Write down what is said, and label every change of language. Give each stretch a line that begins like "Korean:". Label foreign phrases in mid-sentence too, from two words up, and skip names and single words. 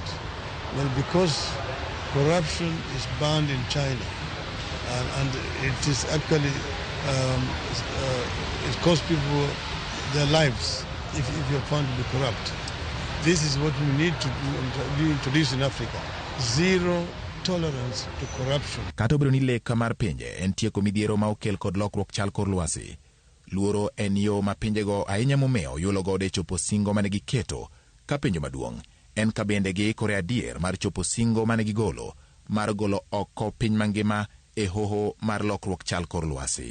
English: Well, because corruption is banned in China, and it is actually, it costs people their lives if you're found to be corrupt. This is what we need to do, introduce in Africa. Zero tolerance to corruption.
Luo (Kenya and Tanzania): Kata obiro ni lek mar pinje en tieko midhiero ma okel kod lokruok chal kor lwasi. Luoro en yo ma pinjego ahinya momeo yulo gode chopo singo mane giketo ka pinjo maduong' en ka bende giikore adier mar chopo singo mane gigolo mar golo oko piny mangima e hoho mar lokruok chal kor lwasi.